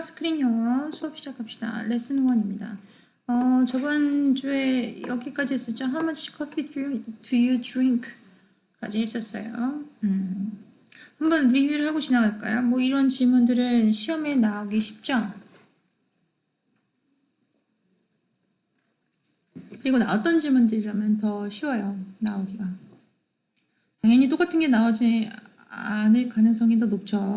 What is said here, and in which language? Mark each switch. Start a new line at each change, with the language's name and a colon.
Korean: 스크린 영어 수업 시작합시다. 레슨 1입니다. 저번 주에 여기까지 했었죠.
English: How much coffee do you drink?
Korean: 까지 했었어요. 한번 리뷰를 하고 지나갈까요? 뭐 이런 질문들은 시험에 나오기 쉽죠? 그리고 어떤 질문들이라면 더 쉬워요. 나오기가. 당연히 똑같은 게 나오지 않을 가능성이 더 높죠.